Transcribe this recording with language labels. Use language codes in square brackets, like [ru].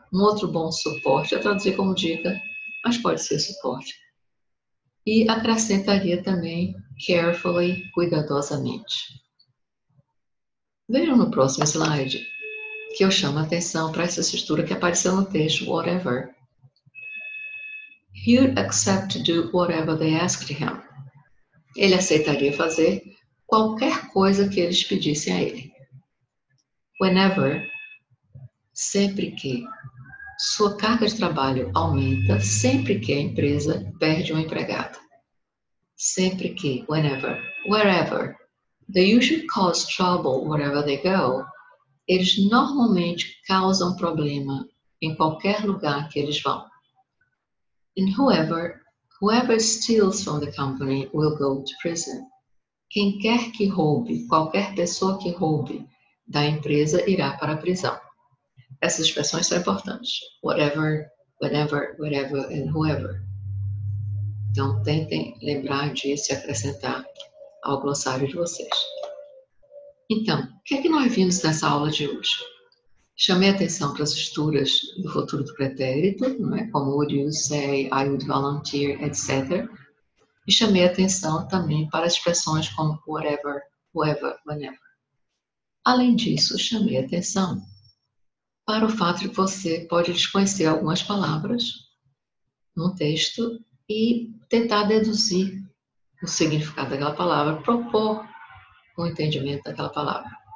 [pt] Um outro bom suporte, eu traduzi como dica, mas pode ser suporte. E acrescentaria também carefully, cuidadosamente. Vejam no próximo slide que eu chamo a atenção para essa estrutura que apareceu no texto, whatever. [en] He'd accept to do whatever they asked him. [pt] Ele aceitaria fazer qualquer coisa que eles pedissem a ele. Whenever, sempre que sua carga de trabalho aumenta, sempre que a empresa perde um empregado. Sempre que, [en] whenever, wherever, they usually cause trouble wherever they go. [pt] Eles normalmente causam problema em qualquer lugar que eles vão. [en] And whoever steals from the company will go to prison. [pt] Quem quer que roube, qualquer pessoa que roube da empresa irá para a prisão. Essas expressões são importantes. [en] Whatever, whenever, wherever and whoever. [pt] Então, tentem lembrar disso e acrescentar ao glossário de vocês. Então, o que é que nós vimos nessa aula de hoje? Chamei atenção para as estruturas do futuro do pretérito, não é? Como [en] would you say, I would volunteer, etc. [pt] E chamei atenção também para expressões como whatever, whoever, whenever. Além disso, chamei atenção para o fato de que você pode desconhecer algumas palavras no texto e tentar deduzir o significado daquela palavra, propor um entendimento daquela palavra.